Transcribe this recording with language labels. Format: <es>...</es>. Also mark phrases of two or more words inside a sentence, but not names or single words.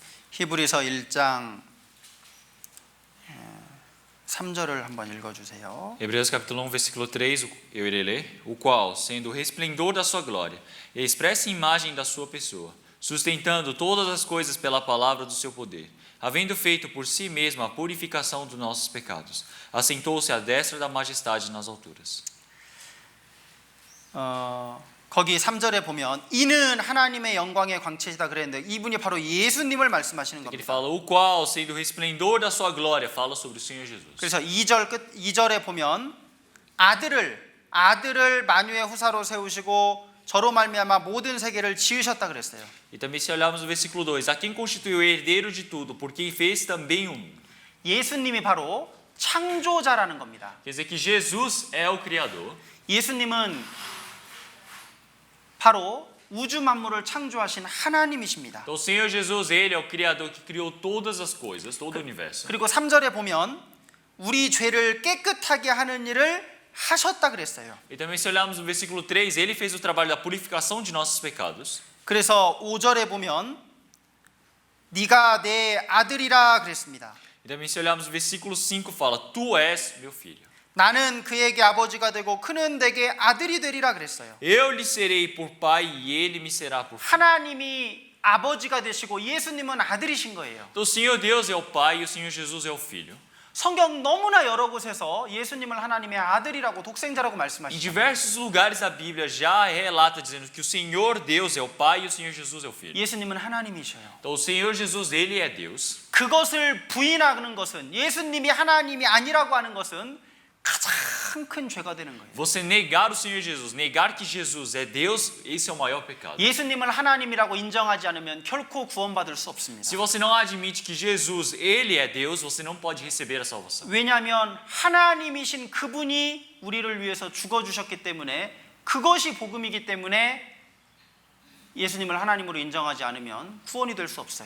<ko>히브리서 1장 3절을 한번 읽어주세요.</ko> <pt>Hebreus capítulo 1, versículo 3, eu irei ler. O qual, sendo o resplendor da sua glória e a expressa imagem da sua pessoa, sustentando todas as coisas pela palavra do seu poder, havendo feito por si mesmo a purificação dos nossos pecados, assentou-se à destra da majestade nas alturas.</pt> <ko>거기 3절에 보면 이는 하나님의 영광의 광채시다 그랬는데 이분이 바로 예수님을 말씀하시는</ko> <pt>Ele</pt> <ko>겁니다.</ko> <pt>fala, o qual, sendo o resplendor da sua glória, fala sobre o Senhor Jesus.</pt> <ko>그래서 2절에 보면 아들을 만유의 후사로 세우시고 저로 말미암아 모든 세계를 지으셨다 그랬어요.</ko> <pt>E também se olharmos no versículo 2, a quem constituiu o herdeiro de tudo, por quem fez também o mundo.</pt> <ko>예수님이 바로 창조자라는 겁니다.</ko> <pt>Quer dizer que Jesus é o Criador.</pt> <ko>예수님은 바로 우주 만물을 창조하신 하나님이십니다.</ko> <pt>Então o Senhor Jesus, Ele é o Criador que criou todas as coisas, todo o universo.</pt> <ko>그리고 3절에 보면 우리 죄를 깨끗하게 하는 일을 하셨다 그랬어요.</ko> <pt>E também se olharmos no versículo 3, Ele fez o trabalho da purificação de nossos pecados.</pt> <ko>그래서 5절에 보면 네가 내 아들이라 그랬습니다.</ko> <pt>E também se olharmos no versículo 5, fala, Tu és meu filho.</pt> <ko>나는 그에게 아버지가 되고 그는 내게 아들이 되리라 그랬어요.</ko> <pt>Eu lhe serei por pai e ele me será por filho.</pt> <ko>하나님이 아버지가 되시고 예수님은 아들이신 거예요.</ko> <pt>Então o Senhor Deus é o pai e o Senhor Jesus é o filho.</pt> <ko>성경 너무나 여러 곳에서 예수님을 하나님의 아들이라고 독생자라고</ko> <pt>Em</pt> <ko>말씀하시죠.</ko> <pt>diversos lugares da Bíblia já relata dizendo que o Senhor Deus é o pai e o Senhor Jesus é o filho.</pt> <ko>예수님은 하나님이셔요.</ko> <pt>Então o Senhor Jesus, Ele é Deus.</pt> <ko>그것을 부인하는 것은 예수님이 하나님이 아니라고 하는 것은 가장 큰 죄가 되는 거예요.</ko> <pt>Você negar o Senhor Jesus, negar que Jesus é Deus, esse é o maior pecado.</pt> <ko>예수님을 하나님이라고 인정하지 않으면 결코 구원받을 수 없습니다.</ko> <pt>Se você não admite que Jesus, Ele é Deus, você não pode receber a salvação.</pt> <ko>왜냐하면 하나님이신 그분이 우리를 위해서 죽어주셨기 때문에 그것이 복음이기 때문에 예수님을 하나님으로 인정하지 않으면 구원이 될 수 없어요.</ko>